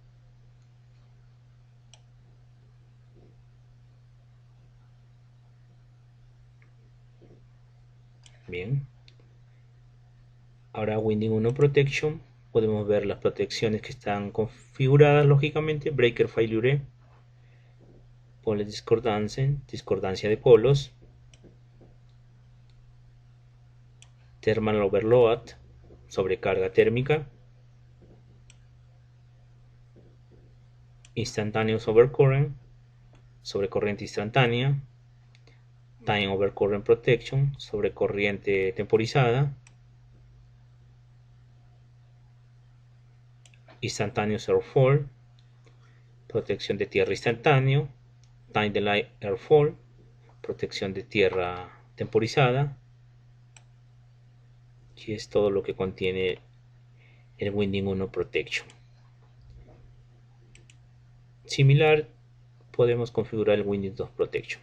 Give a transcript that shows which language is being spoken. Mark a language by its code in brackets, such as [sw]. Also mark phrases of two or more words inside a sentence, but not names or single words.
[es] Bien. [en] Ahora Winding 1 Protection, [es] podemos ver las protecciones que están configuradas lógicamente: [en] Breaker Failure, Pole Discordance, [es] discordancia de polos, [en] Thermal Overload, [es] sobrecarga térmica, [en] Instantaneous Overcurrent, [es] sobrecorriente instantánea, [en] Time Overcurrent Protection, [es] sobrecorriente temporizada, [en] Instantaneous Airfall, [es] protección de tierra instantáneo, [en] Time Delay Airfall, [es] protección de tierra temporizada. Y es todo lo que contiene el [en] Winding 1 Protection. [es] Similar, podemos configurar el [en] Winding 2 Protection.